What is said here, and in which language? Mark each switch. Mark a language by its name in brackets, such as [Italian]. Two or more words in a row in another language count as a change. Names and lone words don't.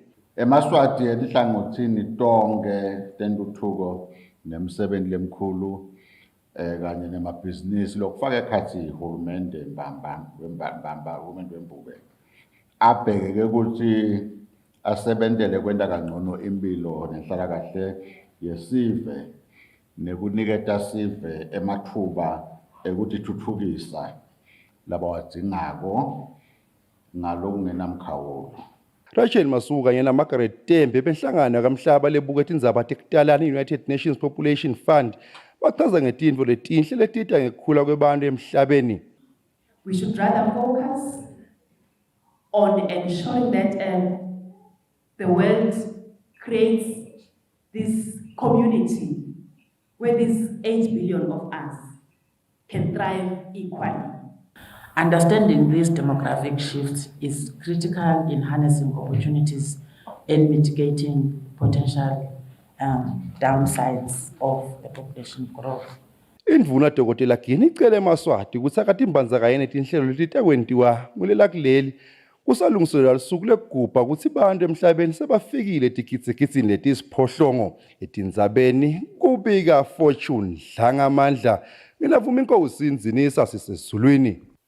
[Swati] Emaswati etihlangothini tonke tentuthuko nemisebenzi lemkhulu kanye nemabhizinisi lokufaka ekhatsi ihulumende uhulumende wembube abheke ukuthi asebentele kwenta kangcono impilo nenhlalakahle yesive nekuniketa sive emathuba ukuthi thuthukisa labawadingako ngalokungenamkhawulo. Rachel Masuka yena Margaret Tembe benhlangano kamhlaba lebuka tindzaba tekutalana United Nations Population Fund bachaza ngetintfo letinhle letita ngekukhula kwebantfu emhlabeni. [English] We should rather focus on ensuring that the world creates this community where these 8 billion of us can thrive equally. Understanding these demographic shifts is critical in harnessing opportunities and mitigating potential downsides of the population growth. [Swati] Indvuna Dr. Gina icele emaswati kutsi akatimbandzakanye netinhlelo letitakwenziwa kulelakuleli kusalungiselelwa lusuku lekugubha kutsi bantfu emhlabeni sebafikile tigidzi letisiphohlongo etindzabeni kubika Fortune Dlangamandla nginavuma inkosi Nzinisa sisezulwini.